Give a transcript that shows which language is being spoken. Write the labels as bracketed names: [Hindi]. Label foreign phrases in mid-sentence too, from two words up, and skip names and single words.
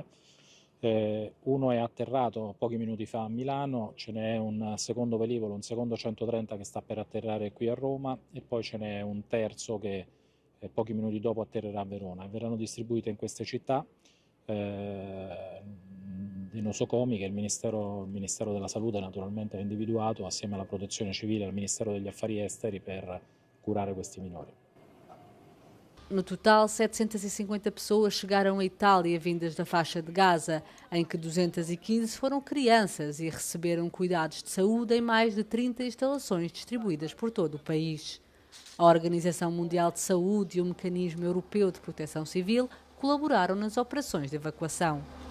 [Italian] Uno è atterrato pochi minuti fa a Milano, ce n'è un secondo velivolo, un secondo 130 che sta per atterrare qui a Roma e poi ce n'è un terzo che pochi minuti dopo atterrerà a Verona. Verranno distribuite in queste città dei nosocomi che il Ministero della Salute naturalmente ha individuato assieme alla Protezione Civile e al Ministero degli Affari Esteri per curare questi minori. [Portuguese] No total, 750 pessoas chegaram à Itália vindas da faixa de Gaza, em que 215 foram crianças e receberam cuidados de saúde em mais de 30 instalações distribuídas por todo o país. A Organização Mundial de Saúde e o Mecanismo Europeu de Proteção Civil colaboraram nas operações de evacuação.